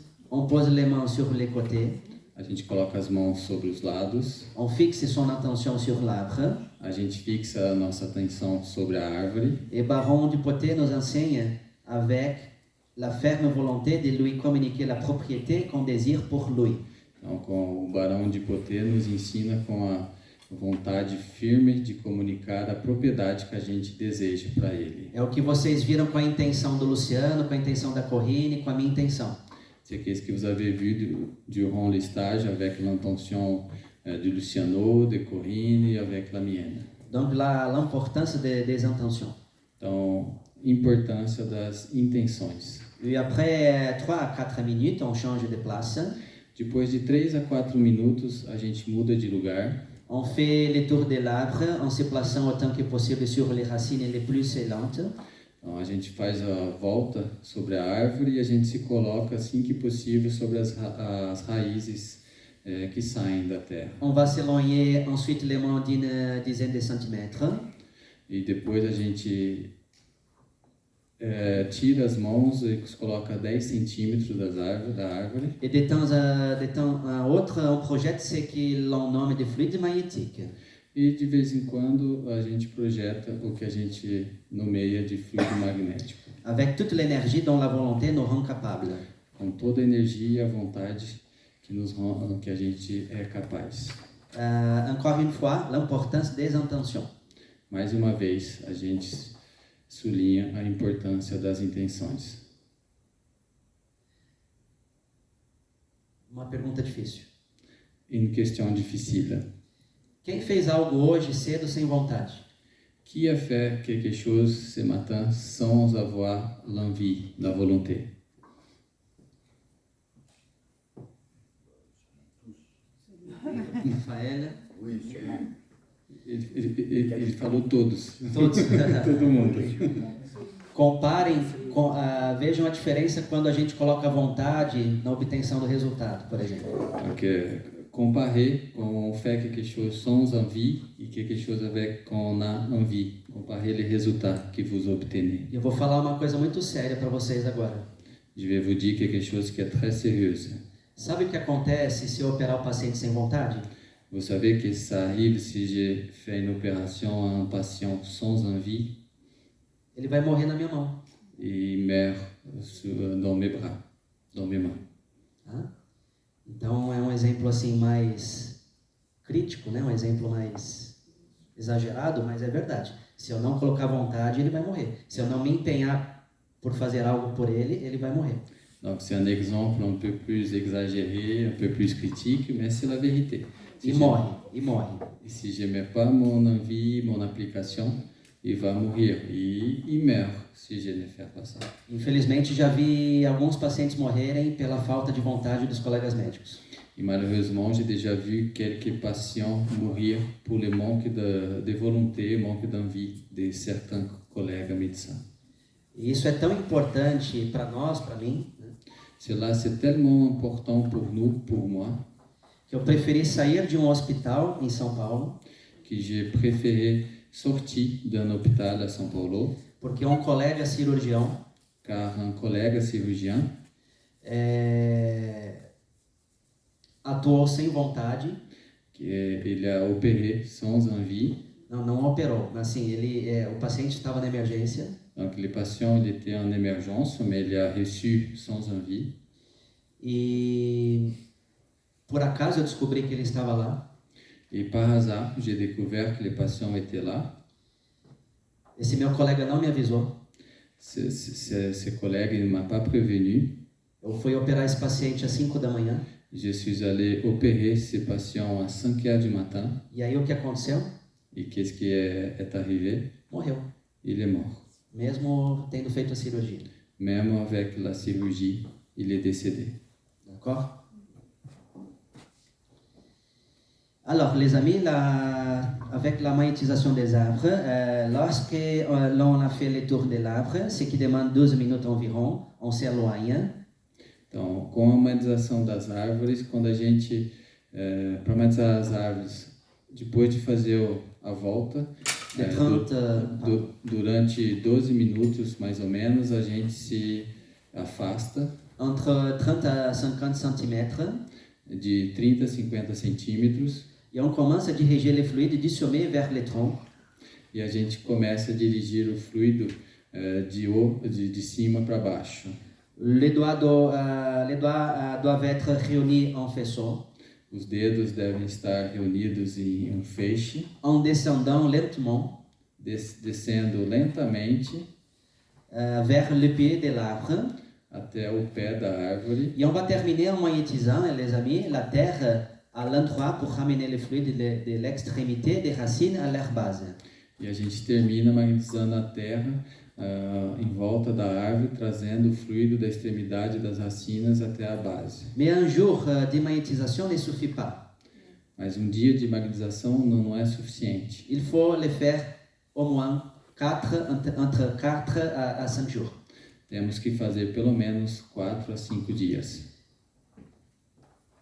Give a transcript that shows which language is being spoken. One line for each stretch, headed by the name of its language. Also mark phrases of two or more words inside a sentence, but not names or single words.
French: On pose les mains sur les côtés.
Portuguese: A gente coloca as mãos sobre os lados.
French: On fixe son attention sur l'arbre.
Portuguese: A gente fixa a nossa atenção sobre a árvore.
French: Et Baron Dupotet nous enseigne avec la ferme volonté de lui communiquer la propriété qu'on désire pour lui.
Portuguese: Então, o Barão de Poté nos ensina com a vontade firme de comunicar a propriedade que a gente deseja para ele. É o que vocês viram com a intenção do Luciano, com a intenção da Corrine, com a minha intenção.
French: C'est ce que vous avez vu durant le stage avec l'intention de Luciano, de Corinne et avec la mienne. Donc l'importance des intentions.
Portuguese: Então, importância das intenções.
French: Et après 3 à 4 minutes, on change de place.
Portuguese: Depois de 3 a 4 minutos, a gente muda de lugar.
French: On fait le tour de l'arbre en se plaçant autant que possible sur les racines les plus scellantes.
Portuguese: Então, a gente faz a volta sobre a árvore e a gente se coloca assim que possível sobre as raízes que saem da Terra.
French: On va s'éloigner ensuite les mains d'une dizaine de centimètres.
Portuguese: E depois a gente tira as mãos e coloca 10 centímetros da árvore.
French: Et de temps à autre, on projette ce que l'on nomme de fluide magnétique.
Portuguese: E de vez em quando a gente projeta o que a gente nomeia de fluido magnético.
French: Avec toute l'énergie dont la volonté nous rend capables.
Portuguese: Com toda a energia e a vontade que a gente é capaz.
French: Encore une fois, l'importance des intentions.
Portuguese: Mais uma vez, a gente sublinha a importância das intenções. Uma pergunta difícil.
French: Une question difficile.
Portuguese: Quem fez algo hoje cedo sem vontade?
French: Qui a fait quelque chose ce matin sans avoir l'envie, la volonté?
Portuguese: Rafaela? Ele falou todos. Todos. Todo mundo. Comparem, vejam a diferença quando a gente coloca a vontade na obtenção do resultado, por exemplo.
French: Donc, comparer quand on fait quelque chose sans envie et quelque chose avec quand on a envie. Comparer les résultats que vous obtenez.
Portuguese: Eu vou falar uma coisa muito séria para vocês agora.
French: Je vais vous dire quelque chose qui est très sérieux.
Portuguese: Sabe o que acontece se eu operar o paciente sem vontade?
French: Vous savez que ça arrive si j'ai fait une opération à un patient sans envie,
Portuguese: Ele vai morrer na minha mão.
French: et il meurt dans mes bras, dans mes mains.
Portuguese: Tá? Então é um exemplo assim mais crítico, né? Um exemplo mais exagerado, mas é verdade. Se eu não colocar vontade, ele vai morrer. Se eu não me empenhar por fazer algo por ele, ele vai morrer.
French: Donc c'est un exemple un peu plus exagéré, un peu plus critique, mais c'est la vérité.
Portuguese: E morre, e morre.
French: Et si je ne mets pas mon envie, mon application, il va mourir. Et il meurt si je ne fais pas ça.
Portuguese: Infelizmente, já vi alguns pacientes morrerem pela falta de vontade dos colegas médicos.
French: Et malheureusement, j'ai déjà vu quelques patients mourir pour le manque de volonté, manque d'envie de certains collègues médecins.
Portuguese: E isso é tão importante para nós, para mim, né,
French: Cela, c'est tellement important pour nous, pour moi,
Portuguese: que eu preferi sair de um hospital em São Paulo,
French: que j'ai préféré sortir d'un hôpital à São Paulo,
Portuguese: porque um colega cirurgião
French: car un collègue chirurgien
Portuguese: atuou sem vontade.
French: il a opéré sans envie.
Portuguese: Não operou, mas assim, o paciente estava na emergência
French: Donc le patient il était en émergence, mais il a reçu sans envie.
Portuguese: e por acaso eu descobri que ele estava lá.
French: Et par hasard, j'ai découvert que le patient était là.
Portuguese: Esse meu colega não me avisou.
French: Ce collègue ne m'a pas prévenu.
Portuguese: Eu fui operar esse paciente às 5 da manhã.
French: Je suis allé opérer ce patient à 5 heures du matin.
Portuguese: E aí o que aconteceu?
French: Et qu'est-ce qui est arrivé?
Portuguese: Morreu,
French: Il est mort.
Portuguese: mesmo tendo feito a cirurgia.
French: Même avec la chirurgie, il est décédé. D'accord? Alors, les amis, avec la magnétisation des arbres, lorsque l'on a fait le tour de l'arbre, ce qui demande 12 minutes environ, on s'éloigne.
Portuguese: Então, com a magnetização das árvores, quando a gente, para magnetizar as árvores, depois de fazer a volta,
French: De 30,
Portuguese: durante 12 minutos, mais ou menos, a gente se afasta
French: entre 30 à 50 centimètres,
Portuguese: de 30 a 50 centímetros
French: et on commence à diriger le fluide du sommet vers le tronc.
Portuguese: e a gente começa a dirigir o fluido de cima para baixo.
French: Les doigts doivent être réunis en faisceau,
Portuguese: Os dedos devem estar reunidos em um feixe,
French: en descendant lentement
Portuguese: descendo lentamente
French: vers le pied de l'arbre.
Portuguese: até o pé da árvore.
French: Et on va terminer en magnétisant, les amis, la terre à l'endroit pour ramener le fluide de l'extrémité des racines à leur base.
Portuguese: E a gente termina magnetizando a terra em volta da árvore, trazendo o fluido da extremidade das racinas até a base.
French: Mais un jour de magnétisation ne suffit pas.
Portuguese: Mas um dia de magnetização não é suficiente.
French: Il faut le faire au moins entre 4 à 5 jours.
Portuguese: Temos que fazer pelo menos 4 a 5 dias.